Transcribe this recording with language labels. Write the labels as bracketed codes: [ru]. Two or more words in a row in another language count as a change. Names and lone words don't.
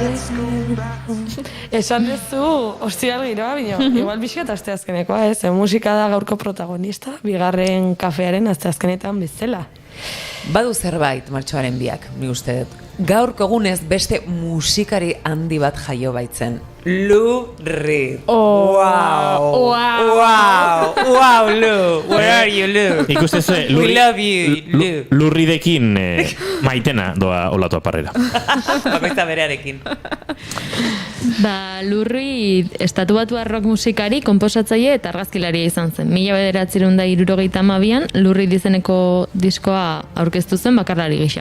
[eu] Esan duzu, ostiral giroa, bino, igual bizkat asteazkenekoa, ez? Musika da gaurko protagonista, bigarren kafearen asteazkenetan bezala. Badu zerbait martxoaren biak, ni uste dut. Gaurko egunez beste musikari handi bat jaio baitzen. Lou Reed. [en] Oh, wow. Wow, Lou. Where are you, Lou? [eu] Ikusten [en] We love you, Lou. [eu] Lurridekin maitena doa olatu aparrera. Bakoitza berearekin. Lurri estatubatua rock musikari, konposatzaile eta argazkilaria izan zen. 1972an Lurri izeneko diskoa aurkeztu zen bakarlari gisa.